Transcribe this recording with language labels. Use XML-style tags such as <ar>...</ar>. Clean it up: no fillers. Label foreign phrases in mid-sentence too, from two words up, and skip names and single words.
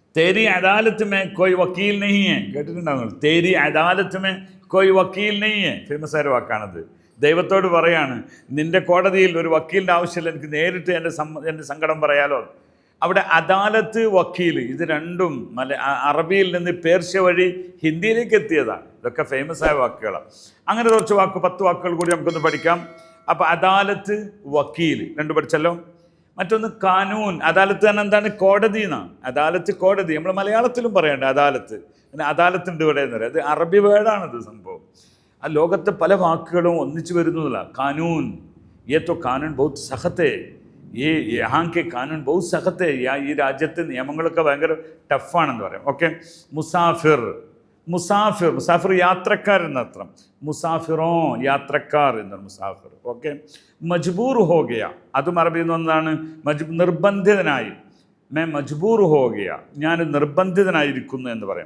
<hi>तेरी अदालत में कोई वकील नहीं है.</hi> <ml>കേട്ടിട്ടുണ്ടാവും.</ml> <hi>तेरी अदालत में कोई वकील नहीं है.</hi> <ml>ഫേമസ് ആയ വാക്കാണത്. ദൈവത്തോട് പറയാണ്, നിന്റെ കോടതിയിൽ ഒരു വക്കീലിൻ്റെ ആവശ്യമില്ല, എനിക്ക് നേരിട്ട് എൻ്റെ സങ്കടം പറയാലോ. അവിടെ അദാലത്ത്, വക്കീൽ, ഇത് രണ്ടും അറബിയിൽ നിന്ന് പേർഷ്യ വഴി ഹിന്ദിയിലേക്ക് എത്തിയതാണ്. ഇതൊക്കെ ഫേമസ് ആയ വാക്കുകളാണ്. അങ്ങനെ കുറച്ച് 10 വാക്കുകൾ കൂടി നമുക്കൊന്ന് പഠിക്കാം. അപ്പോൾ അദാലത്ത്, വക്കീൽ രണ്ട് പഠിച്ചല്ലോ. മറ്റൊന്ന് കാനൂൻ. അദാലത്ത് തന്നെ എന്താണ്? കോടതി എന്നാണ്. അദാലത്ത് കോടതി. നമ്മൾ മലയാളത്തിലും പറയണ്ട അദാലത്ത്. പിന്നെ അദാലത്തുണ്ട് ഇവിടെ എന്ന് പറയാം. അത് അറബി വേർഡാണിത് സംഭവം. ആ ലോകത്തെ പല വാക്കുകളും ഒന്നിച്ചു വരുന്നതല്ല. കാനൂൻ,</ml> <hi>ये तो कानून बहुत सख्त है, ये यहाँ के कानून बहुत सख्त है,</hi> <ml>ഈ രാജ്യത്തെ നിയമങ്ങളൊക്കെ ഭയങ്കര ടഫാണെന്ന് പറയാം. ഓക്കെ. മുസാഫിർ, മുസാഫിർ, മുസാഫിർ യാത്രക്കാരൻ എന്നർത്ഥം. മുസാഫിറോ യാത്രക്കാർ എന്നാണ് മുസാഫിർ. ഓക്കെ.</ml> <hi>मजबूर हो गया,</hi> <ml>അതും അറബിയിൽ നിന്ന് ഒന്നാണ്. നിർബന്ധിതനായി.</ml> <hi>मैं मजबूर हो गया,</hi> <ml>ഞാൻ നിർബന്ധിതനായിരിക്കുന്നു എന്ന് പറയാം.</ml>